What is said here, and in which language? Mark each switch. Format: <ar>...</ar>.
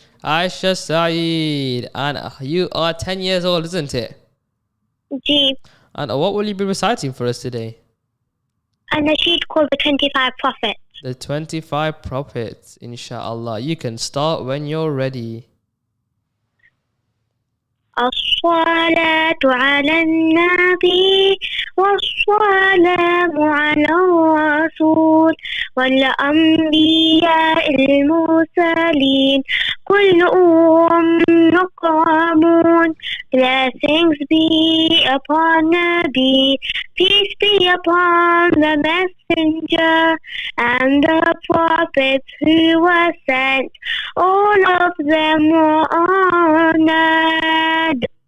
<en>Aisha Saeed. And you are 10 years old, isn't it?</en> <ur>Ji.</ur> <en>And what will you be reciting for us today? A Nasheed called the 25 Prophets. The 25 Prophets, inshallah. You can start when you're ready.</en> <ar>الصلاة على النبي والسلام على الرسول والأنبياء المرسلين كلهم مكرمون</ar> <en>Blessings be upon Nabi, peace be upon the messenger and the prophets who were sent. All of them were honored.</en>